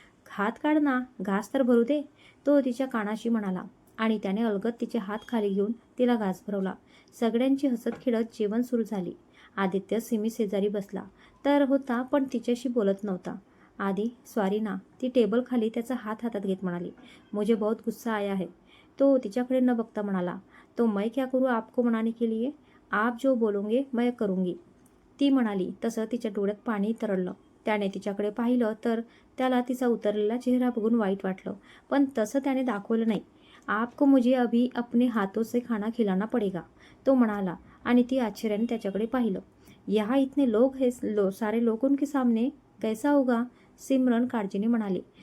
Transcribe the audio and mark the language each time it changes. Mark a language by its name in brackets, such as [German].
[Marathi] हात काढ ना, घास तर भरू दे, तो तिच्या कानाशी म्हणाला आणि त्याने अलगद तिचे हात खाली घेऊन तिला घास भरवला. सगळ्यांची हसत खेळत जेवण सुरू झाली. आदित्य सिमी शेजारी बसला तर होता, पण तिच्याशी बोलत नव्हता. आधी सॉरी ना, ती टेबल खाली त्याचा हात हातात घेत म्हणाली. [Hindi] मुझे बहुत गुस्सा आया है. [Marathi] तो तिच्याकडे न बघता म्हणाला. [Hindi] तो मैं क्या करूँ आपको मनाने के लिए, आप जो बोलोगे मैं करूँगी. [Marathi] ती म्हणाली तसं तिच्या डोळ्यात पाणी तरळलं. त्याने तिच्याकडे पाहिलं तर त्याला तिचा उतरलेला चेहरा बघून वाईट वाटलं, पण तसं त्याने दाखवलं नाही. [Hindi] आपको मुझे अभी अपने हाथों से खाना खिलाना पडेगा, [Marathi] तो म्हणाला आणि ती आश्चर्याने त्याच्याकडे पाहिलं. [Hindi] यहाँ इतने लोग है, सारे लोगों के सामने कैसा होगा, सिमरन [Marathi] काळजीने म्हणाली.